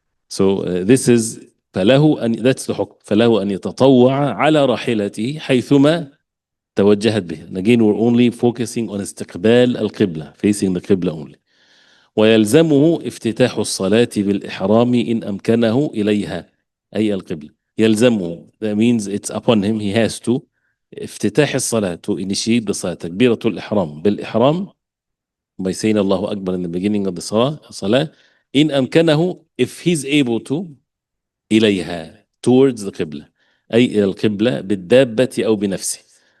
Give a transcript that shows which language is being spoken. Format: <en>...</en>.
<en>So this is</en> <ar>فله أن,</ar> <en>that's the</en> <ar>حكم, فله أن يتطوع على راحلته حيثما توجهت به.</ar> <en>And again, we're only focusing on</en> <ar>استقبال القبلة,</ar> <en>facing the qibla only.</en> <ar>ويلزمه افتتاح الصلاة بالإحرام إن أمكنه إليها, أي القبلة.</ar> <en>يلزمه, that means it's upon him, he has to,</en> <ar>افتتاح الصلاة,</ar> <en>to initiate the salah, تكبيرة الإحرام, بالإحرام, by saying الله أكبر in the beginning of the salah,</en> <ar>إن أمكنه,</ar> <en>if he's able to, إليها, towards the qibla,</en> <ar>أي إلى القبلة بالدابة أو بنفسه.</ar>